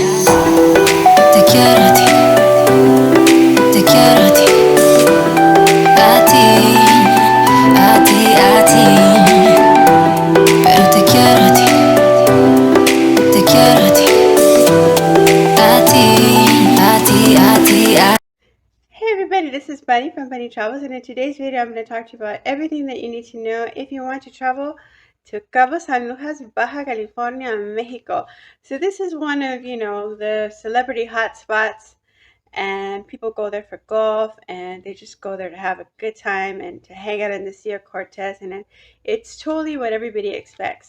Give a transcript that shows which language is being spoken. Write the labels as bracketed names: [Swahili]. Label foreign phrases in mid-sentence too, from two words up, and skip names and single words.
[Spanish] Te quiero a ti, te quiero a ti, a ti, a ti, a ti. Pero te quiero a ti, te quiero a ti, a ti, a ti, a ti, a ti. [English] Hey everybody, this is Bunny from Bunny Travels, and in today's video I'm going to talk to you about everything that you need to know if you want to travel to Cabo San Lucas, Baja California, Mexico. So this is one of, the celebrity hotspots, and people go there for golf, and they just go there to have a good time and to hang out in the Sea of Cortez, and it's totally what everybody expects.